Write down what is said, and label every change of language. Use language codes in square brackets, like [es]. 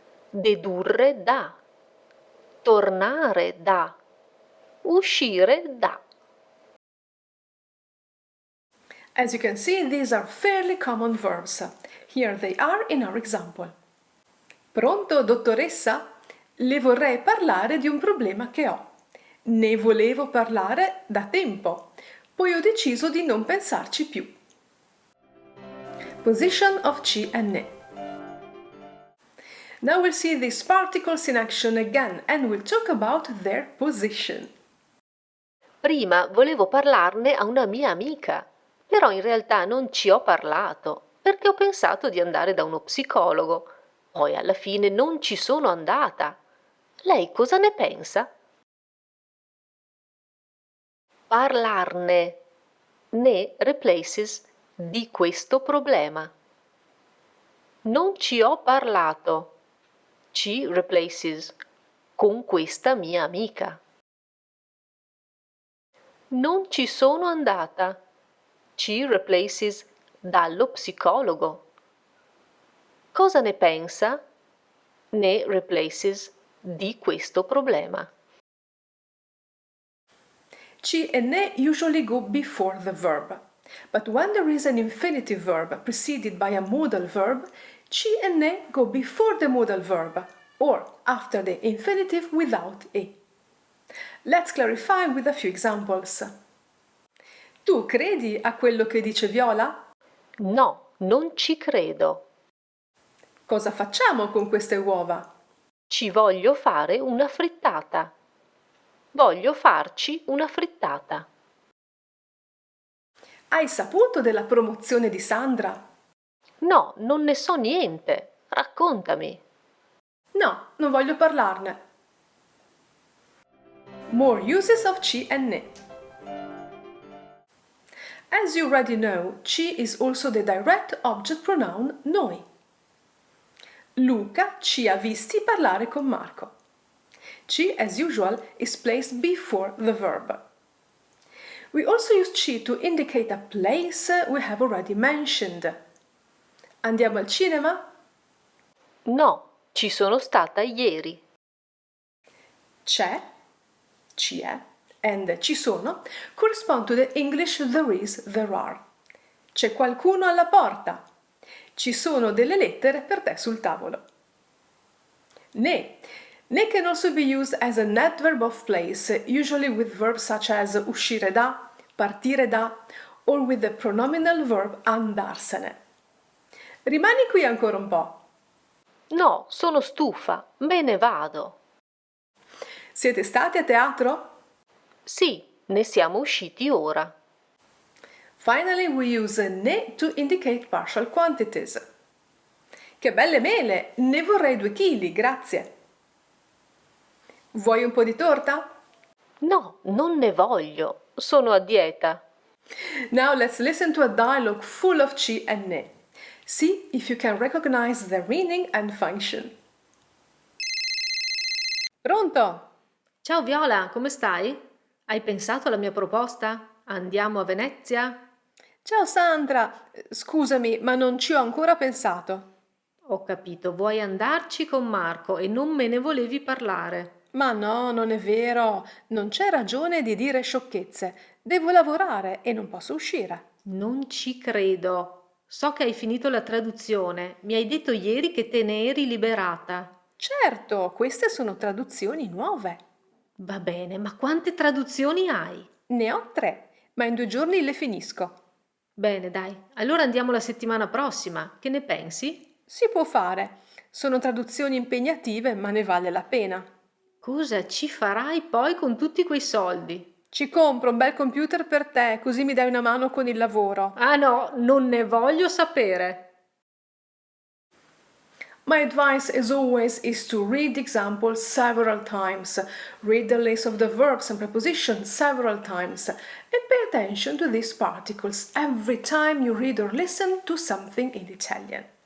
[it] Dedurre da. Tornare da. Uscire da. [en] As you can see, these are fairly common verbs. Here they are in our example. [it] Pronto, dottoressa? Le vorrei parlare di un problema che ho. Ne volevo parlare da tempo. poi ho deciso di non pensarci più. [en] Position of ci e ne. Now we'll see these particles in action again and we'll talk about their position. [it] Prima volevo parlarne a una mia amica, però in realtà non ci ho parlato perché ho pensato di andare da uno psicologo. Poi alla fine non ci sono andata. Lei cosa ne pensa? Parlarne. Ne [en] replaces [it] di questo problema. Non ci ho parlato. Ci [en] replaces [it] con questa mia amica. Non ci sono andata. Ci [en] replaces [it] dallo psicologo. Cosa ne pensa? Ne [en] replaces [it] di questo problema. [en] Ci e ne usually go before the verb, but when there is an infinitive verb preceded by a modal verb, ci e ne go before the modal verb or after the infinitive without e. Let's clarify with a few examples. [it] Tu credi a quello che dice Viola? No, non ci credo. Cosa facciamo con queste uova? Ci voglio fare una frittata. Voglio farci una frittata. Hai saputo della promozione di Sandra? No, non ne so niente. Raccontami. No, non voglio parlarne. [en] More uses of ci and ne. As you already know, ci is also the direct object pronoun noi. [it] Luca ci ha visti parlare con Marco. [en] Ci, as usual, is placed before the verb. We also use ci to indicate a place we have already mentioned. [it] Andiamo al cinema? No, ci sono stata ieri. [en] C'è, ci è, and ci sono correspond to the English there is, there are. [it] C'è qualcuno alla porta. Ci sono delle lettere per te sul tavolo. [en] Ne can also be used as an adverb of place, usually with verbs such as uscire da, partire da, or with the pronominal verb andarsene. [it] Rimani qui ancora un po'. No, sono stufa, me ne vado. Siete stati a teatro? Sì, ne siamo usciti ora. [en] Finally, we use ne to indicate partial quantities. [it] Che belle mele! Ne vorrei 2 chili, grazie. Vuoi un po' di torta? No, non ne voglio. Sono a dieta. [en] Now let's listen to a dialogue full of ci and ne. See if you can recognize their meaning and function. [it] Pronto? Ciao Viola, come stai? Hai pensato alla mia proposta? Andiamo a Venezia? Ciao Sandra, scusami, ma non ci ho ancora pensato. Ho capito, vuoi andarci con Marco e non me ne volevi parlare. Ma no, non è vero, non c'è ragione di dire sciocchezze. Devo lavorare e non posso uscire. Non ci credo. So che hai finito la traduzione. Mi hai detto ieri che te ne eri liberata. Certo, queste sono traduzioni nuove. Va bene, ma quante traduzioni hai? Ne ho 3, ma in 2 giorni le finisco. Bene, dai. Allora andiamo la settimana prossima. Che ne pensi? Si può fare. Sono traduzioni impegnative, ma ne vale la pena. Cosa ci farai poi con tutti quei soldi? Ci compro un bel computer per te, così mi dai una mano con il lavoro. Ah no, non ne voglio sapere. [en] My advice, as always, is to read the example several times, read the list of the verbs and prepositions several times, and pay attention to these particles every time you read or listen to something in Italian.